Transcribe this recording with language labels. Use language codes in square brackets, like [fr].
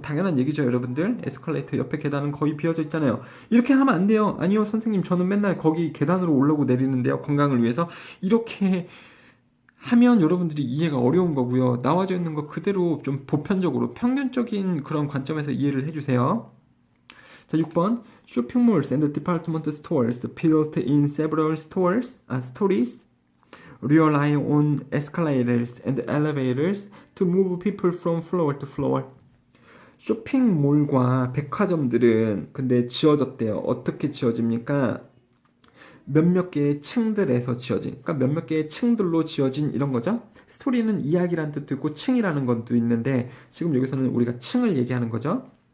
[ko] 당연한 얘기죠, 여러분들. 에스컬레이터 옆에 계단은 거의 비어져 있잖아요. 이렇게 하면 안 돼요. 아니요, 선생님, 저는 맨날 거기 계단으로 올라오고 내리는데요. 건강을 위해서. 이렇게 하면 여러분들이 이해가 어려운 거고요. 나와져 있는 거 그대로 좀 보편적으로, 평균적인 그런 관점에서 이해를 해주세요. 자, 6번. [en] Shopping malls and department stores built in several stories rely on escalators and elevators to move people from floor to floor. [ko] 쇼핑몰과 백화점들은 근데 지어졌대요. 어떻게 지어집니까? 몇몇 개의 층들에서 지어진, 그러니까 몇몇 개의 층들로 지어진 이런 거죠. 스토리는 이야기라는 뜻도 있고 층이라는 것도 있는데 지금 여기서는 우리가 층을 얘기하는 거죠.